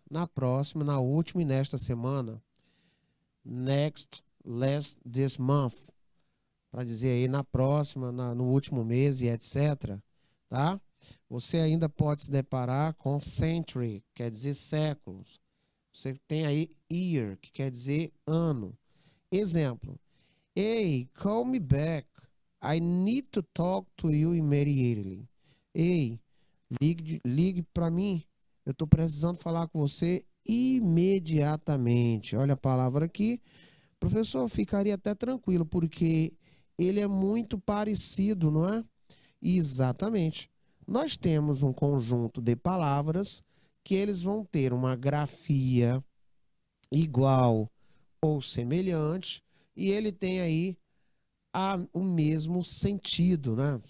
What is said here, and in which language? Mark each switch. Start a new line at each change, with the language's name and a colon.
Portuguese: Na próxima, na última e nesta semana.
English: Next, last, this month.
Portuguese: Para dizer aí na próxima, no último mês e etc. Tá? Você ainda pode se deparar com century, que quer dizer séculos. Você tem aí year, que quer dizer ano. Exemplo.
English: Hey, call me back. I need to talk to you immediately.
Portuguese: Ei, ligue para mim. Eu estou precisando falar com você imediatamente. Olha a palavra aqui. Professor, ficaria até tranquilo, porque ele é muito parecido, não é? Exatamente. Nós temos um conjunto de palavras que eles vão ter uma grafia igual ou semelhante, e ele tem aí o mesmo sentido, né?